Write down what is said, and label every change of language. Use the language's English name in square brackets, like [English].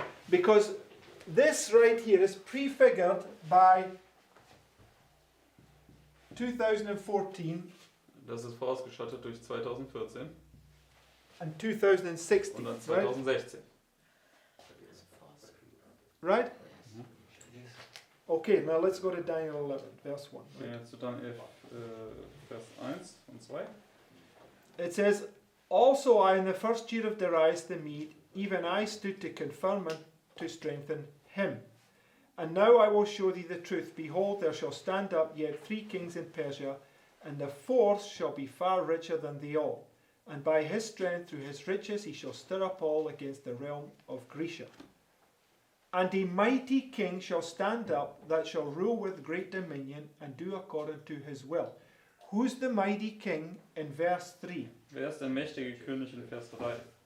[English] Because this right here is prefigured by 2014 [German] Das ist vorausgestattet durch 2014 [English] and 2016, [German] und dann [English] right? [German] 2016. [English] Right? Okay, now let's go to Daniel 11, verse 1. [German] Wir gehen jetzt zu Daniel 11, Vers 1 und 2. [English] It says, Also I in the first year of Darius the Mede, even I stood to confirm and to strengthen him. And now I will show thee the truth. Behold, there shall stand up yet 3 kings in Persia, and the fourth shall be far richer than they all. And by his strength, through his riches, he shall stir up all against the realm of Grecia. And a mighty king shall stand up, that shall rule with great dominion, and do according to his will. Who's the mighty king in verse 3? [German] Wer ist der mächtige König in Vers 3?